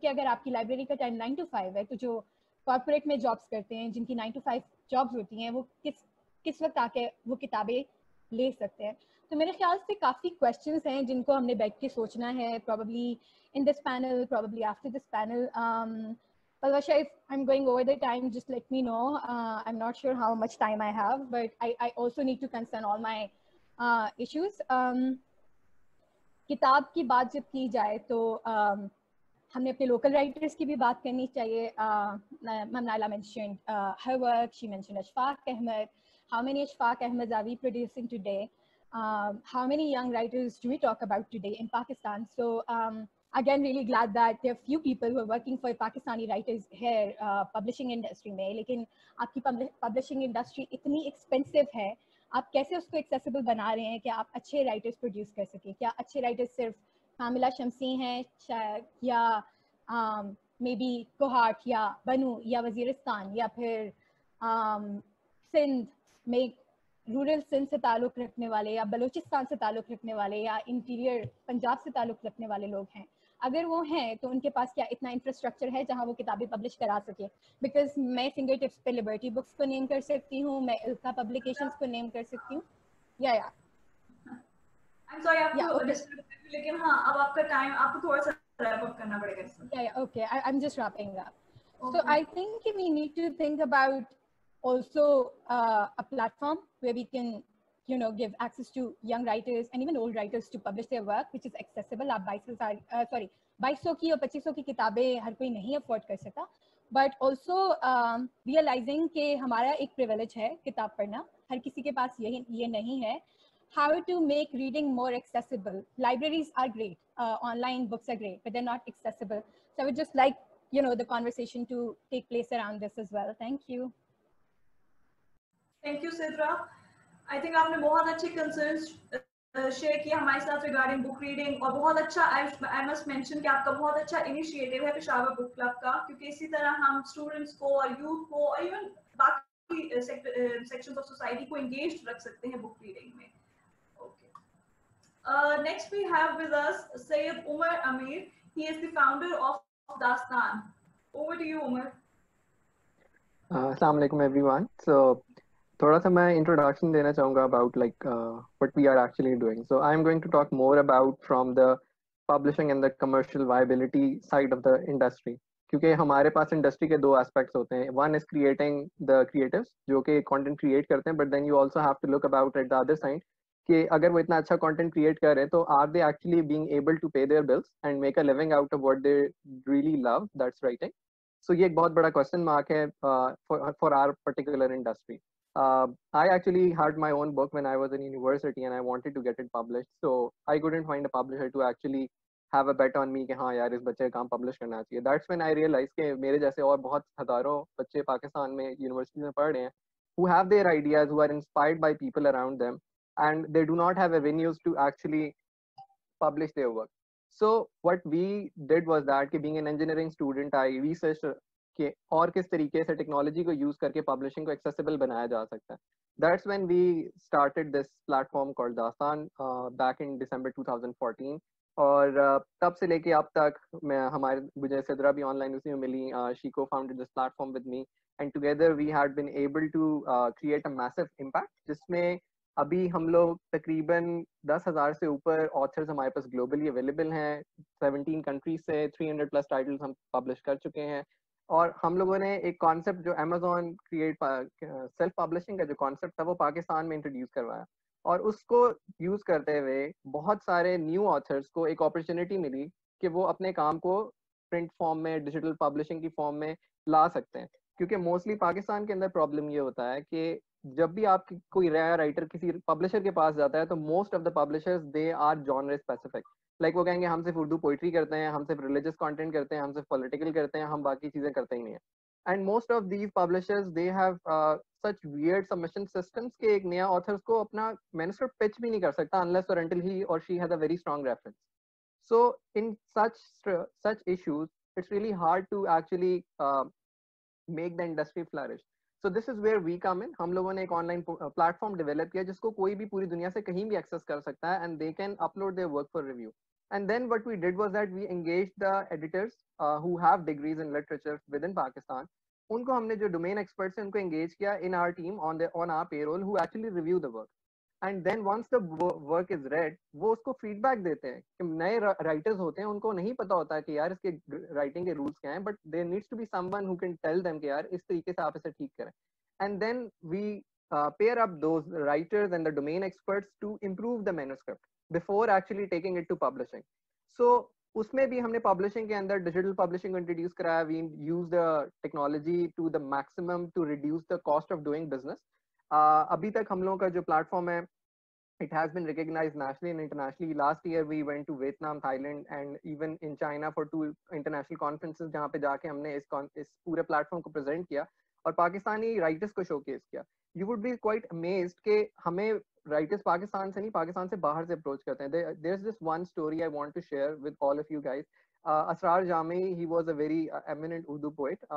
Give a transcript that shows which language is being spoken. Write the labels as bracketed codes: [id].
[hi] क्योंकि अगर आपकी लाइब्रेरी का टाइम 9 to 5 है तो जो कॉर्पोरेट में जॉब्स करते हैं, जिनकी 9 to 5 जॉब्स होती हैं, वो किस वक्त आके वो किताबें ले सकते हैं. तो मेरे ख्याल से काफ़ी क्वेश्चंस हैं जिनको हमने बैठ के सोचना है, [en] probably in this panel, probably after this panel. Palvasha, if I'm going over the time, just let me know. I'm not sure how much time I have, but I also need to concern all my issues. [hi] किताब की बात जब की जाए तो हमने अपने local writers की भी बात करनी चाहिए. [en] Ma'am Naila mentioned her work. She mentioned Ashfaq Ahmed. How many Ashfaq Ahmeds are we producing today? How many young writers do we talk about today in Pakistan? So again, really glad that there are few people who are working for Pakistani writers here, publishing industry [hi] में. लेकिन आपकी publishing industry इतनी expensive है, आप कैसे उसको accessible बना रहे हैं कि आप अच्छे writers produce कर सकें? क्या अच्छे writers सिर्फ कामिला शमसी हैं या maybe कोहाट या बनू या वजीरिस्तान या फिर सिंध में रूरल सिंध से ताल्लुक़ रखने वाले या बलूचिस्तान से ताल्लुक़ रखने वाले या इंटीरियर पंजाब से ताल्लुक़ रखने वाले लोग हैं? अगर वो हैं तो उनके पास क्या इतना इंफ्रास्ट्रक्चर है जहां वो किताबें पब्लिश करा सके? बिकॉज मैं फिंगर टिप्स पे लिबर्टी बुक्स को नेम कर सकती हूँ, मैं इल्का पब्लिकेशंस को नेम कर सकती हूँ. या [en] I'm sorry [hi] आपको डिस्टर्ब कर, लेकिन हाँ अब आपका टाइम, आपको थोड़ा सा रैप अप करना पड़ेगा इसमें. [en] Okay, I'm just wrapping up. So I think we need to think about also a platform where we can give access to young writers and even old writers to publish their work, which is accessible. [hi] आप 2200 की और 2500 की किताबें हर कोई नहीं afford कर सकता, [en] but also realizing [hi] कि हमारा एक privilege है किताब पढ़ना, हर किसी के पास ये नहीं है. [en] How to make reading more accessible. Libraries are great, online books are great, but they're not accessible. So I would just like the conversation to take place around this as well. Thank you. Thank you, Sidra. [hi] I think आपने बहुत अच्छे concerns share किया हमारे साथ regarding book reading, और बहुत अच्छा [en] I must mention [hi] कि आपका बहुत अच्छा initiative है पेशावर book club का, क्योंकि इसी तरह हम students को और youth को और even बाकी [en] sections of society [hi] को engaged रख सकते हैं book reading में. [en] Okay. Next we have with us Sayyid Umar Amir. He is the founder of Dastan. Over to you, Umar. [ar] Assalamu alaikum [en] everyone. [hi] So थोड़ा सा मैं introduction देना चाहूँगा [en] about what we are actually doing. So I'm going to talk more about from the publishing and the commercial viability side of the industry. [hi] क्योंकि हमारे पास industry के दो aspects होते हैं. [en] One is creating the creatives [hi] जो कि content create करते हैं, [en] but then you also have to look about at the other side [hi] कि अगर वो इतना अच्छा content create कर रहे हैं [en] तो are they actually being able to pay their bills and make a living out of what they really love, that's writing. [hi] So ये एक बहुत बड़ा question mark है [en] for our particular industry. I actually had my own book when I was in university and I wanted to get it published. So I couldn't find a publisher to actually have a bet on me [hi] कि हाँ यार इस बच्चे का काम publish करना चाहिए. [en] That's when I realized [hi] कि मेरे जैसे और बहुत हजारों बच्चे पाकिस्तान में university में पढ़ रहे हैं [en] who have their ideas, who are inspired by people around them, and they do not have avenues to actually publish their work. So what we did was that [hi] कि [en] being an engineering student, I researched [hi] कि और किस तरीके से technology को use करके publishing को accessible बनाया जा सकता है. [en] That's when we started this platform called Dastan back in December 2014. [hi] और तब से लेके अब तक मुझे सिद्रा भी ऑनलाइन उसी में मिली. [en] She co-founded this platform with me and together we had been able to create a massive impact [hi] जिसमें अभी हम लोग तकरीबन 10,000 से ऊपर ऑथर्स हमारे पास ग्लोबली अवेलेबल हैं. 17 कंट्रीज से 300 प्लस टाइटल्स हम पब्लिश कर चुके हैं. और हम लोगों ने एक कॉन्सेप्ट जो अमेज़न क्रिएट सेल्फ पब्लिशिंग का जो कॉन्सेप्ट था वो पाकिस्तान में इंट्रोड्यूस करवाया और उसको यूज करते हुए बहुत सारे न्यू ऑथर्स को एक अपॉर्चुनिटी मिली कि वो अपने काम को प्रिंट फॉर्म में डिजिटल पब्लिशिंग की फॉर्म में ला सकते हैं. क्योंकि मोस्टली पाकिस्तान के अंदर प्रॉब्लम ये होता है कि जब भी आप कोई राइटर किसी पब्लिशर के पास जाता है तो [en] Most of the publishers they are genre specific. [hi] Like वो कहेंगे हम सिर्फ उर्दू पोइट्री करते हैं, हम सिर्फ रिलीजियस कंटेंट करते हैं, हम सिर्फ पॉलिटिकल करते हैं, हम बाकी चीजें करते ही नहीं है. [en] and most of these publishers they have such weird submission systems [hi] के एक नया ऑथर उसको अपना मैन्युस्क्रिप्ट पिच भी नहीं [en] कर सकता unless or until he or she has a very strong reference. So in such issues it's really hard to actually make the industry flourish. So this is where we come in. [hi] हम लोगों ने एक online platform develop किया जिसको कोई भी पूरी दुनिया से कहीं भी एक्सेस कर सकता है [en] and they can upload their work for review. And then what we did was that we engaged the editors who have degrees in literature within Pakistan. [hi] उनको हमने जो domain experts हैं उनको engage किया [en] in our team on our payroll who actually review the work. And then once the work is read, [hi] वो उसको feedback देते हैं कि नए writers होते हैं उनको नहीं पता होता कि यार इसके writing के rules क्या हैं, [en] but there needs to be someone who can tell them [hi] कि यार इस तरीके से आप इसे ठीक करें. [en] And then we pair up those writers and the domain experts to improve the manuscript before actually taking it to publishing. [hi] So उसमें भी हमने publishing के अंदर digital publishing को introduce कराया. [en] We use the technology to the maximum to reduce the cost of doing business. [hi] अभी तक हम लोगों का जो platform है [en] it has been recognized nationally and internationally. Last year we went to Vietnam, Thailand and even in China for 2 international conferences [hi] जहाँ पे जाके हमने इस पूरे platform को present किया और पाकिस्तानी writers को showcase किया. [en] You would be quite amazed [hi] कि हमें writers पाकिस्तान से नहीं पाकिस्तान से बाहर से approach करते हैं. [en] There's this one story I want to share with all of you guys. Asrar Jami, he was a very eminent Urdu poet.